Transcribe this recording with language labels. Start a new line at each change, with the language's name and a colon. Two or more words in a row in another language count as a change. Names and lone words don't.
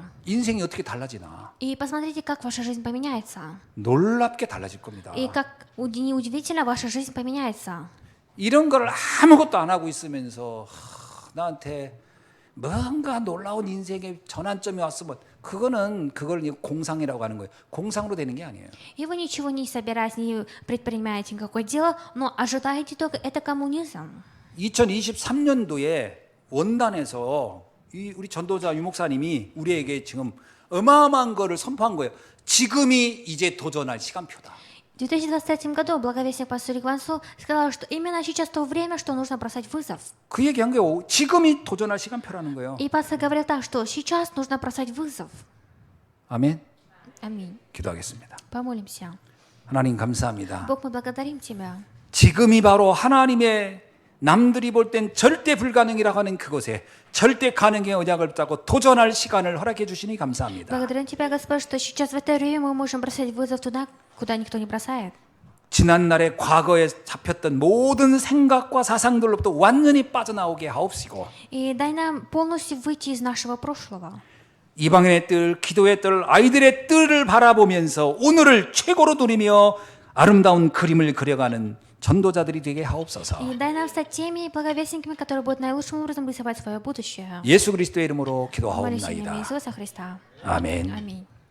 Korean: 인생이 어떻게 달라지나
Russian: И посмотрите, как ваша жизнь поменяется.
Korean: 놀랍게 달라질 겁니다.
Russian: И как неудивительно, ваша жизнь поменяется.
Korean: 이런 걸 아무것도 안 하고 있으면서 나한테 뭔가 놀라운 인생의 전환점이 왔으면 그걸 공상이라고 하는 거예요. 공상으로 되는 게 아니에요.
Russian: И вы ничего не собираетесь, не предпринимаете никакое дело, но ожидаете только это коммунизм.
Korean: 2023년도에 원단에서 우리 전도자 유 목사님이 우리에게 지금 어마어마한 거를 선포한 거예요. 지금이 이제 도전할 시간표다.
Russian: В 2023 году благовестник пастор Ивансу сказал, что именно сейчас то время, что нужно бросать вызов.
Korean: 그 얘기한 게 지금이 도전할 시간표라는 거예요.
Russian: И пастор говорил так, что сейчас нужно бросать вызов.
Korean: 아멘.
Russian: Аминь.
Korean: 기도하겠습니다.
Russian: Помолимся.
Korean: 하나님 감사합니다.
Russian: Бог, мы благодарим Тебя.
Korean: 지금이 바로 하나님의 남들이 볼 땐 절대 불가능이라고 하는 그곳에 절대 가능의 언약을 붙잡고 도전할 시간을 허락해 주시니 감사합니다.
Russian: Благодарим Тебя, Господь, что сейчас в это время мы можем бросать вызов туда, куда никто не бросает.
Korean: 지난날의 과거에 잡혔던 모든 생각과 사상들로부터 완전히 빠져나오게 하옵시고
Russian: И дай нам полностью выйти из нашего прошлого.
Korean: 이방인의 뜰, 기도의 뜰, 아이들의 뜰을 바라보면서 오늘을 최고로 누리며 아름다운 그림을 그려가는 전도자들이 되게 하옵소서.
Russian: И дай нам стать теми благовестниками, которые будут наилучшим образом рисовать свое будущее.
Korean: 예수 그리스도의 이름으로
Russian: Молюсь во имя
Korean: 기도하옵나이다.
Russian: Иисуса Христа.
Korean: 아멘.
Russian: Аминь.